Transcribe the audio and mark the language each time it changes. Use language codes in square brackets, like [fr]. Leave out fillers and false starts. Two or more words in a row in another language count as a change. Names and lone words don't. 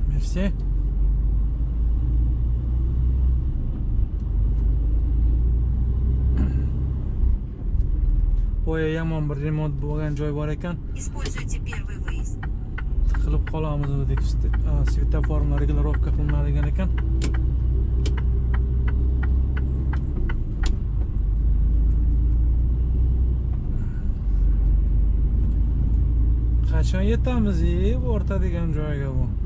[uz] Merci. Boya yomon bir remont bo'lgan joy bor ekan. [ru] Используйте первый выезд. [uz] Tiqilib qolamiz deb svetoforlar regulировка qilinadigan ekan. Qachon yetamiz o'rta degan joyga bu?